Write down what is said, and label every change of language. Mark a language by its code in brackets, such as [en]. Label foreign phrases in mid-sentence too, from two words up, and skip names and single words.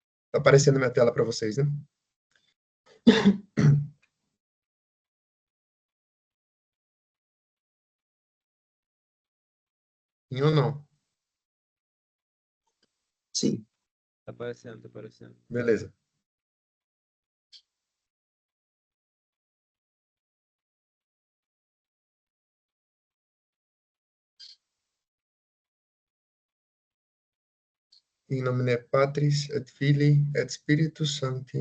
[pt] Tá aparecendo minha tela para vocês, né? Sim ou não? Sim. Tá aparecendo, tá aparecendo. Beleza. [la] In nomine Patris et Filii et Spiritus Sancti.